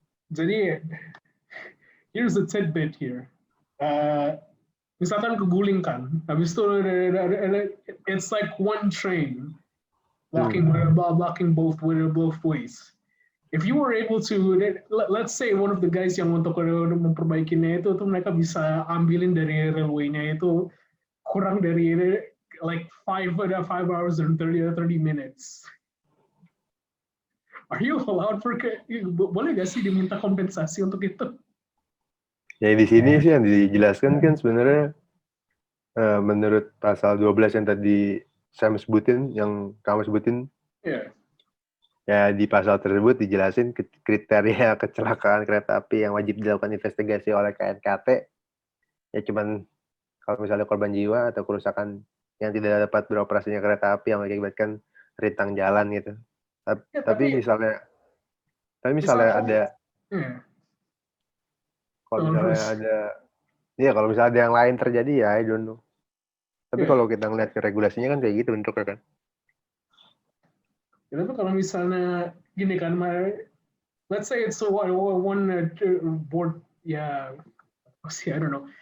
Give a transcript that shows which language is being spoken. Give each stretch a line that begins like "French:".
Indonesian: Jadi
English: here's a tidbit here.
Indonesian: Misalkan keguling kan, habis itu
English: it's like one train blocking both ways. If you were able to, let's say one of the guys
Indonesian: yang untuk memperbaikinya itu tuh mereka bisa ambilin dari railway-nya itu kurang dari
English: like 5 hours and 30 minutes. Are you allowed for,
Indonesian: boleh gak sih diminta kompensasi untuk itu? Ya di sini sih yang dijelaskan kan sebenarnya menurut pasal 12 yang tadi Sam sebutin, yang kamu sebutin, ya di pasal tersebut dijelasin kriteria kecelakaan kereta api yang wajib dilakukan investigasi oleh KNKT. Ya cuman kalau misalnya korban jiwa atau kerusakan yang tidak dapat beroperasinya kereta api yang mengakibatkan rintang jalan gitu. Tapi misalnya ada kalau misalnya ada yang lain terjadi ya
English: I don't know.
Indonesian: Tapi kalau kita ngeliat ke regulasinya kan kayak gitu bentuknya kan. Ya, tapi kalau misalnya gini kan,
English: let's say it's one board, ya, I don't know.